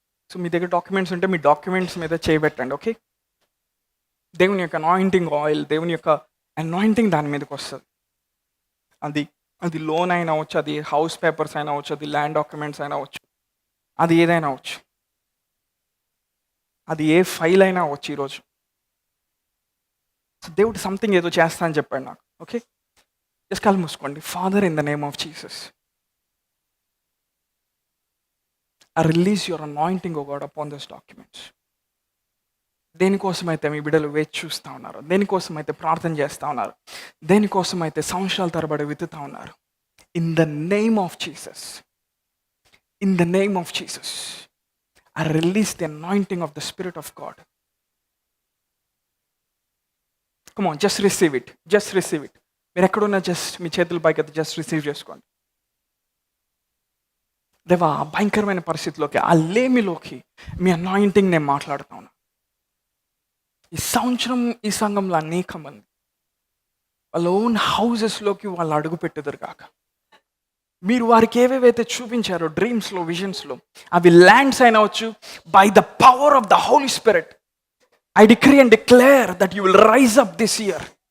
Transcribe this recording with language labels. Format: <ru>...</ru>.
<te>So మీ దగ్గర documents ఉంటే మీ documents మీద చేయబెట్టండి. ఓకే. దేవుని యొక్క అనాయింటింగ్ ఆయిల్, దేవుని యొక్క అనాయింటింగ్ దాని మీదకి వస్తుంది. అది లోన్ అయినా అవచ్చు, అది హౌస్ పేపర్స్ అయినా అవచ్చు, అది ల్యాండ్ డాక్యుమెంట్స్ అయినా అవచ్చు, అది ఏదైనా అవచ్చు, అది ఏ ఫైల్ అయినా అవచ్చు. ఈరోజు దేవుడు సంథింగ్ ఏదో చేస్తా అని చెప్పాడు నాకు. ఓకే, జస్ట్ కళ్ళు మూసుకోండి.</te> <en>Father, in the name of Jesus, I release your anointing, O God, upon these documents.</en> <te>దేనికోసమైతే మీ బిడ్డలు వేచి చూస్తూ ఉన్నారు, దేనికోసమైతే ప్రార్థన చేస్తూ ఉన్నారు, దేనికోసమైతే సంవత్సరాల తరబడి వెతుకుతూ ఉన్నారు,</te> <en>In the name of Jesus, in the name of Jesus, I release the anointing of the Spirit of God. Come on, just receive it, just receive it.</en> <te>మీరు ఎక్కడున్నా జస్ట్ మీ చేతుల పైకి అయితే జస్ట్ రిసీవ్ చేసుకోండి. దేవా, ఆ భయంకరమైన పరిస్థితిలోకి, ఆ లేమిలోకి మీ అనాయింటింగ్ నేను మాట్లాడుతా ఉన్నా. ఈ సంవత్సరం ఈ సంఘంలో అనేక మంది వాళ్ళ ఓన్ హౌజెస్లోకి వాళ్ళు అడుగు పెట్టేదారు కాక, మీరు వారికి ఏవేవైతే చూపించారో డ్రీమ్స్లో, విజన్స్లో, అవి lands అయినవచ్చు,</te> <en>By the power of the Holy Spirit I decree and declare that you will rise up this year.</en>